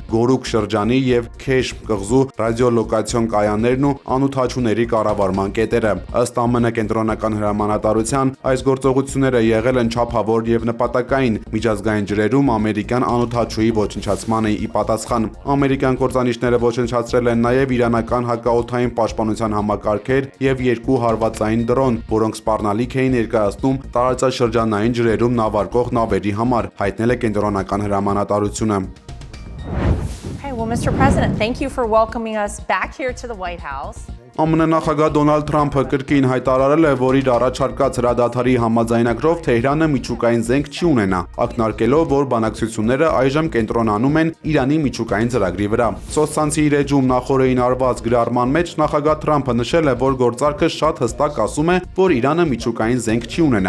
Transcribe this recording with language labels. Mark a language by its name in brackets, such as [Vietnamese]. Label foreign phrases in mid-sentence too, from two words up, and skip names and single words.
[Armenian] Գորուկ շրջանի եւ Քեշմ կղզու ռադիոլոկացիոն կայաններն ու անօդաչուների կառավարման կետերը։ Ըստ ԱՄՆ կենտրոնական հրամանատարության, այս գործողությունները եղել են չափավոր եւ նպատակային միջազգային ջրերում ամերիկյան անօդաչուի ոչնչացմանը ի պատասխան։ Ամերիկյան կործանիչները ոչնչացրել են նաեւ իրանական հակաօդային պաշտպանության համակարգեր եւ 2 հարվածային դրոն, որոնք սպառնալիք էին ներկայացնում տարածաշրջանային ջրերում նավարկող նավերի համար, հայտնել է կենտրոնական հրամանատարությունը։ [English] Okay, well, Mr. President, thank you for welcoming us back here to the White House. [Armenian] ԱՄՆ նախագահ Դոնալդ Թրամփը կրկին հայտարարել է, որ իր առաջարկած հրադադարի համաձայնագրով Թեհրանը միջուկային զենք չի ունենա, ակնարկելով, որ բանակցությունները այժմ կենտրոնանում են Իրանի միջուկային ծրագրի վրա։ Սոցցանցի իր էջում նախորդին արված գրառման մեջ նախագահ Թրամփը նշել է, որ գործարքը շատ հստակ ասում է, որ Իրանը միջուկային զենք չի ունենա։